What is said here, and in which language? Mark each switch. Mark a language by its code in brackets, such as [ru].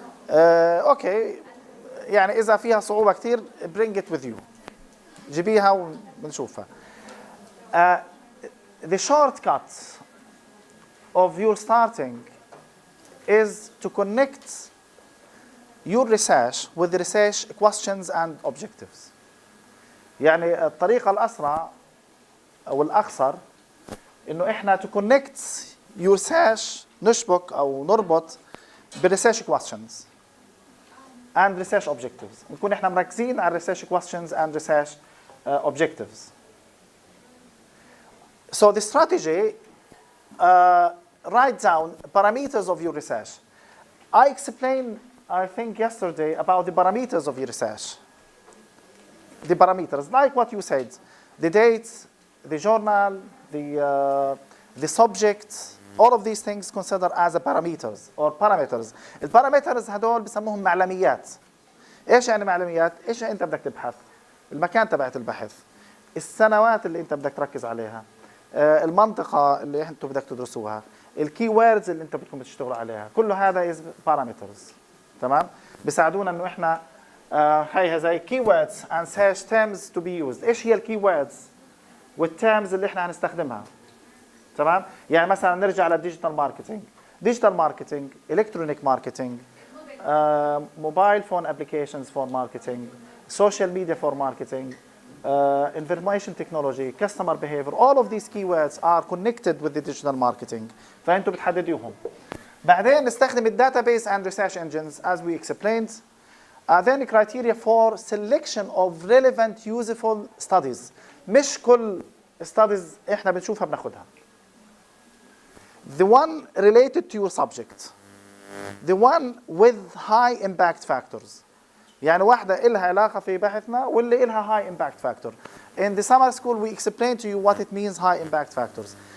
[ar] اوكي يعني إذا فيها صعوبة كتير [en] bring it with you. [ar] جيبيها ونشوفها. [en] The shortcut of your starting is to connect your research with the research questions and objectives. [ar] يعني الطريقة الأسرع أو الأقصر إنه إحنا [en] to connect your research [ar] نشبك أو نربط بالresearch [en] questions and research objectives. [ar] نكون إحنا مركزين على [en] research questions and research objectives. So the strategy, write down parameters of your research. I explained, I think yesterday, about the parameters of your research. The parameters, like what you said, the date, the journal, the subject, all of these things considered as a parameters or parameters. [ar] البارامترز هدول بسموهم معلميات. ايش يعني معلميات؟ ايش انت بدك تبحث؟ المكان تبعت البحث، السنوات اللي انت بدك تركز عليها، المنطقة اللي انتم بدك تدرسوها، الكي ووردز اللي انت بدكم تشتغلوا عليها، كل هذا از بارامترز. تمام؟ بيساعدونا انه احنا هي زي كي ووردز [en] and search terms to be used. [ar] ايش هي الكي ووردز والتيرمز اللي احنا هنستخدمها؟ تمام؟ يعني مثلا نرجع [en] للديجيتال marketing, digital marketing, electronic marketing, mobile phone applications for marketing, social media for marketing, information technology, customer behavior, all of these keywords are connected with the digital marketing. [ar] فأنتوا بتحددوهم. بعدين نستخدم [en] الdatabase and research engines as we explained. Then criteria for selection of relevant useful studies. [ar] مش كل studies إحنا بنشوفها بناخدها. [en] The one related to your subject. The one with high impact factors. [ar] يعني واحدة إلها علاقة في بحثنا واللي إلها high impact factor. [en] In the summer school we explain to you what it means high impact factors.